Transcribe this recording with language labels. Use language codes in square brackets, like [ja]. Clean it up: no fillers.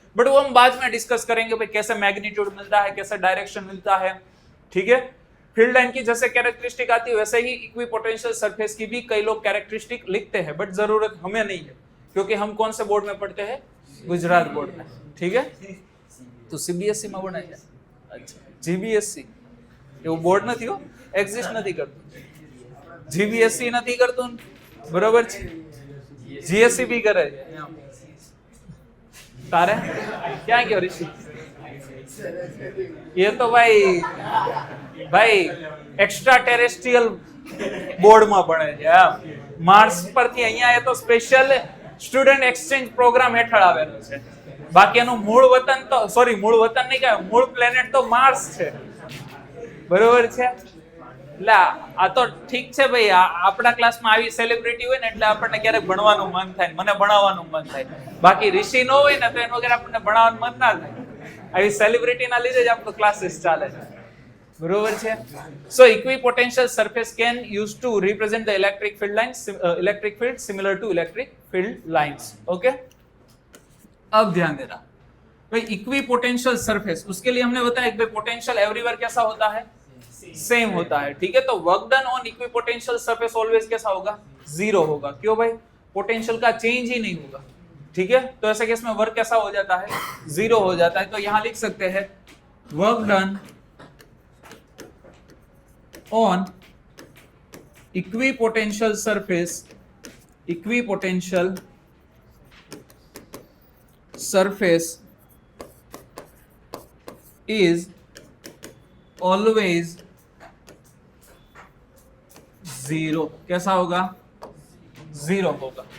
[hi] But वो हम बाद में डिस्कस करेंगे भाई कैसे मैग्नीट्यूड मिलता है, कैसे डायरेक्शन मिलता है, ठीक है। फील्ड लाइन की जैसे कैरेक्टरिस्टिक आती है वैसे ही इक्विपोटेंशियल सरफेस की भी कई लोग कैरेक्टरिस्टिक लिखते हैं, बट जरूरत हमें नहीं है क्योंकि हम कौन से बोर्ड में पढ़ते हैं, गुजरात बोर्ड में, ठीक है। तो सीबीएसई में [gu] ભણાય છે, अच्छा જીબીએસસી એવું બોર્ડ નથી હો, એક્ઝિસ્ટ નથી કરતું, જીબીએસસી નથી કરતું, બરોબર છે, જીએસસી भी કરે છે। તારે ક્યાં ગયો ऋषि? [hi] ये तो भाई [gu] एक्स्ट्रा टेरेस्ट्रियल बोर्ड में भणे છે, मार्स परથી અહીંયા એ તો સ્પેશિયલ સ્ટુડન્ટ એક્સચેન્જ પ્રોગ્રામ હેઠળ આવેલો છે, બાકી એનું મૂળ વતન તો મૂળ વતન નહીં કહેવાય, મૂળ પ્લેનેટ તો માર્સ છે, બરોબર છે। એટલે આ તો ઠીક છે ભાઈ, આપણા ક્લાસમાં આવી સેલિબ્રિટી હોય ને એટલે આપણને ક્યારેક ભણવાનું મન થાય, મને ભણાવવાનું મન થાય, બાકી ઋષિ ન હોય ને તો એના વગર આપણને ભણાવવાનું મન ના થાય, આવી સેલિબ્રિટીના લીધે જ આપણો ક્લાસીસ ચાલે છે, બરોબર છે। [en] So equipotential surface can use to represent the electric field lines, electric field similar to electric field lines, okay. [hi] अब ध्यान देना भाई इक्विपोटेंशियल सरफेस, उसके लिए हमने बताया कि पोटेंशियल एवरीवेयर कैसा होता है, सेम होता है, ठीक है। तो work done on equipotential surface always कैसा होगा, जीरो होगा, क्यों भाई, पोटेंशियल का चेंज ही नहीं होगा, ठीक है। तो ऐसे केस में वर्क कैसा हो जाता है, जीरो हो जाता है। तो यहां लिख सकते हैं work done on equipotential surface, equipotential [en] surface is always zero, [hi] कैसा होगा, जीरो होगा।